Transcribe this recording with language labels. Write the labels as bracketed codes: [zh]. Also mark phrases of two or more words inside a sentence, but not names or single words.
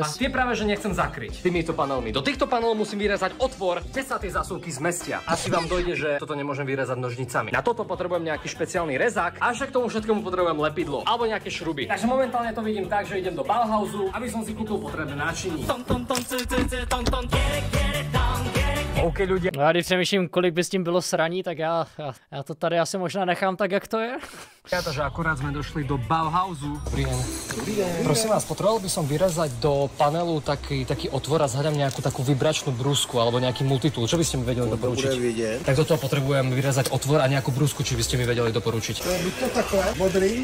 [sk] A tie práve že nechcem zakryť týmito panelmi. Do týchto panelov musím vyrezať otvor, kde sa tie zásuvky zmestia. Asi vám dojde, že toto nemôžem vyrezať nožnicami. Na toto potrebujem nejaký špeciálny rezák a k tomu všetkému potrebujem lepidlo alebo nejaké šruby. Takže momentálne to vidím tak, že idem do Bauhausu, aby som si kúpil potrebné náčiní. OK ľudia. [cs] No já když přemýšlím, kolik by s tím bylo sraní, tak já to tady asi možná nechám tak, jak to je. [sk] Takže akorát sme došli do Bauhausu. Dobrý deň. Prosím vás, potreboval by som vyrezať do panelu taký otvor a zhľadám nejakú takú vibračnú brúsku alebo nejaký multitool. Čo by ste mi vedeli doporučiť? Tak do toho potrebujem vyrezať otvor a nejakú brúsku, či by ste mi vedeli doporučiť. [cs] Buď to takové, modrý.